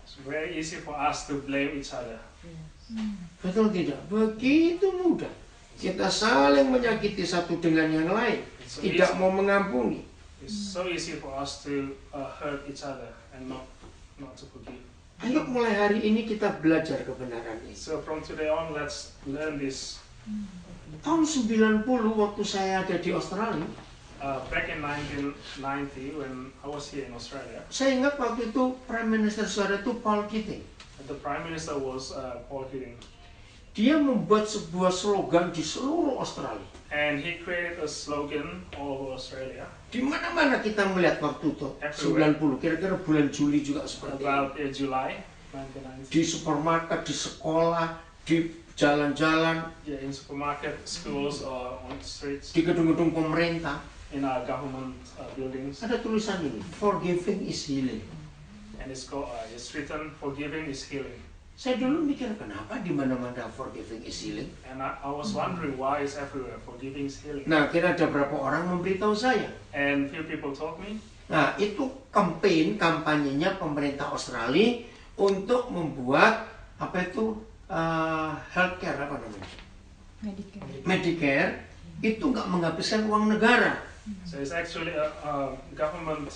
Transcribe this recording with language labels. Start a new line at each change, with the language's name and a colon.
English: It's very easy for us to blame each other.
Indonesian: Betul tidak? Begitu mudah. Kita saling menyakiti satu dengan yang lain. Tidak mau mengampuni.
English: It's so easy for us to hurt each other and not to forgive.
Indonesian: Ayo mulai hari ini kita belajar kebenaran ini.
English: So from today on, let's learn this.
Indonesian: Tahun 90 waktu saya ada di Australia,
English: Back in 1990, when I was here in Australia,
Indonesian: saya ingat waktu itu Prime Minister saudara itu Paul Keating.
English: the Prime Minister was Paul Keating.
Indonesian: Dia membuat sebuah slogan di seluruh Australia.
English: And he created a slogan all over Australia
Indonesian: Di mana-mana kita melihat waktu itu, 90, kira-kira bulan Juli juga seperti itu.
English: about July 1990.
Indonesian: Di supermarket, di sekolah, di jalan-jalan,
English: Yeah, in supermarket, schools, or on streets,
Indonesian: di gedung-gedung pemerintah,
English: in our government buildings.
Indonesian: ada tulisan ini,
English: forgiving is healing. And it's written, forgiving is healing.
Indonesian: Saya dulu mikir, kenapa di mana-mana
English: forgiving is healing? And I was wondering why it's everywhere, forgiving is healing.
Indonesian: Nah, kira ada berapa orang memberitahu saya.
English: And few people told me,
Indonesian: Nah, itu kampanyenya pemerintah Australia untuk membuat apa itu healthcare apa namanya? Medicare itu nggak menghabiskan uang negara.
English: so it's actually a government